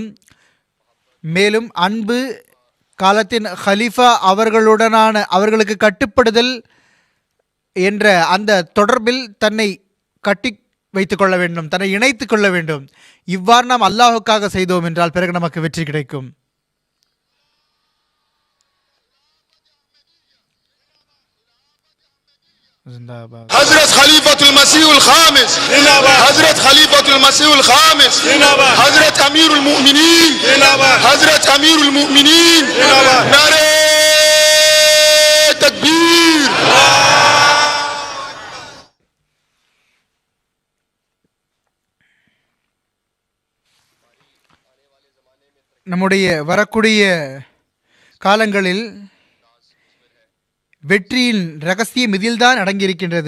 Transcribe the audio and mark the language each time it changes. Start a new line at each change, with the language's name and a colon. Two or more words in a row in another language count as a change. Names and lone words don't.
Tamil: மேலும் அன்பு, காலத்தின் ஹலீஃபா அவர்களுக்கு கட்டுப்படுதல் என்ற அந்த தொடர்பில் தன்னை கட்டி வைத்துக் கொள்ள வேண்டும், தன்னை இணைத்துக் கொள்ள வேண்டும். இவ்வாறு நாம் அல்லாஹுக்காக செய்தோம் என்றால் பிறகு நமக்கு வெற்றி கிடைக்கும்.
Urdu: حضرت خلیفۃ المسیح الخامس حضرت خلیفۃ المسیح الخامس حضرت امیر المؤمنین حضرت امیر المؤمنین نعرہ تکبیر.
Tamil: நம்முடைய வரக்கூடிய காலங்களில் வெற்றியின் ரகசியம் இதில்தான் அடங்கியிருக்கின்றது.